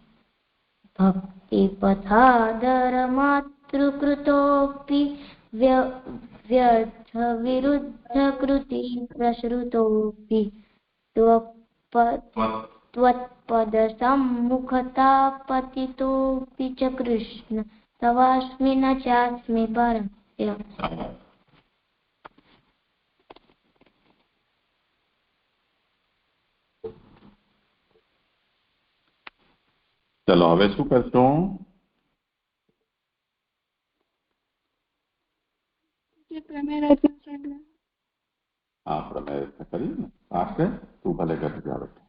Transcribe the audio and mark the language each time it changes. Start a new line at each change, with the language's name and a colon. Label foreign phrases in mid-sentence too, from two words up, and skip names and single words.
Sanskrit: भक्तिपथादरमात्रकृतोऽपि व्यर्थविरुद्धकृति प्रसृतोऽपि त्वत्पदसम्मुखता पतितोऽपि च कृष्ण तवास्मि न चास्मि परस्य।
Gujarati: चलो હવે શું કરશો? પ્રમેય રચના કરી ને આખરે તું ભલે ઘર જાવ